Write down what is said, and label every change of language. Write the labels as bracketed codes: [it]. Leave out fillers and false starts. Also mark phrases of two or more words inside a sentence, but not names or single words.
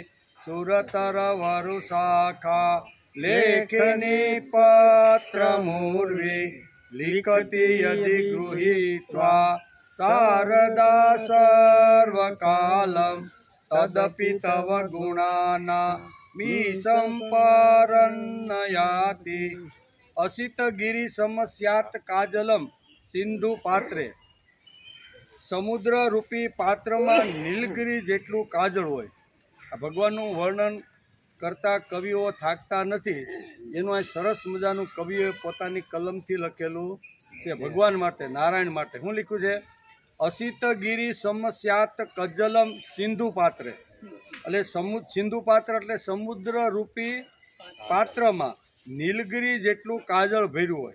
[sa] सुरतरवरुशाखा लेखनी पत्रमूर्वे लिखति यदि गृहीत्वा शारदा सर्वकालं तदपि तव गुणानामीसंपरन्नयाति। असितगिरिसमस्यात् काजलम सिंधु पात्रे [gu] સમુદ્ર રૂપી પાત્રમાં નીલગિરી જેટલું કાજળ હોય। भगवानનું વર્ણન કરતા કવિઓ થાકતા નથી। એનું આ સરસ મજાનું કવિએ પોતાની કલમથી લખેલું છે ભગવાન માટે, નારાયણ માટે। શું લખ્યું છે? [sa] અસિતગીરી સમસ્યાત કજ્જલમ સિંધુ પાત્રે, [gu] એટલે સિંધુ પાત્ર એટલે સમુદ્ર રૂપી પાત્રમાં નીલગિરી જેટલું કાજળ ભર્યું હોય।